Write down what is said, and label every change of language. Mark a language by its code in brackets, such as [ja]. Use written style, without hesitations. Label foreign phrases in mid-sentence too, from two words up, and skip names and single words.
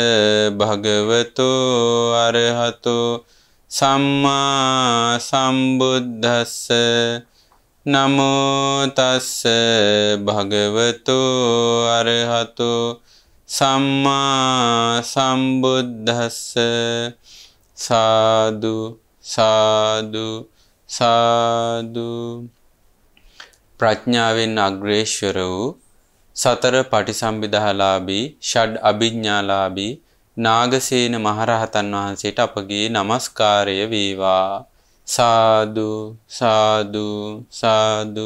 [pi] භගවතෝ අරහතෝ සම්මා සම්බුද්දස්ස නමෝ තස්ස භගවතෝ අරහතෝ සම්මා සම්බුද්දස්ස [si] සාදු සාදු සාදු ප්‍රඥාවෙන් අග්‍රේශ්වර වූ සතර පටිසම්භිදාලාභී ෂඩ් අභිඥාලාභී නාගසේන මහරහතන් වහන්සේට අපගේ නමස්කාරය වේවා. සාදු සාදු සාදු.